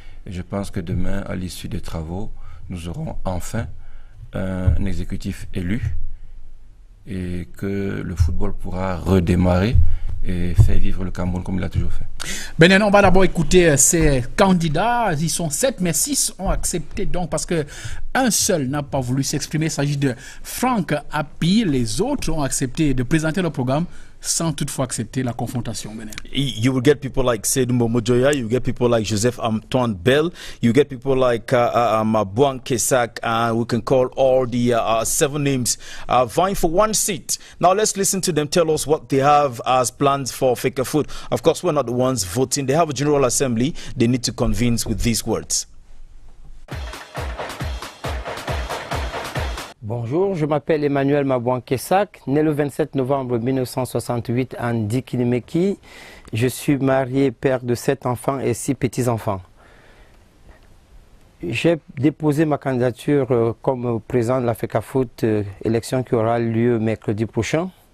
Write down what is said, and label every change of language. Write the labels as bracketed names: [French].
[French] Et je pense que demain, à l'issue des travaux, nous aurons enfin un exécutif élu et que le football pourra redémarrer et faire vivre le Cameroun comme il l'a toujours fait. Benen, on va d'abord écouter ces candidats. Ils sont 7, mais 6 ont accepté donc parce que un seul n'a pas voulu s'exprimer. Il s'agit de Franck Rapi. Les autres ont accepté de présenter le programme sans toutefois accepter la confrontation. [English] You will get people like Seydou Momojoya, you get people like Joseph Antoine Bell, you get people like Mabouan Kesak, and we can call all the 7 names vying for 1 seat. Now let's listen to them tell us what they have as plans for FECA Foot. Of course, we're not the ones voting. They have a General Assembly they need to convince with these words. [French] Bonjour, je m'appelle Emmanuel Mabouan Kesak, né le 27 novembre 1968 en Dikinimeki. Je suis marié, père de 7 enfants et 6 petits-enfants. J'ai déposé ma candidature comme président de la FECA Foot, élection qui aura lieu mercredi prochain.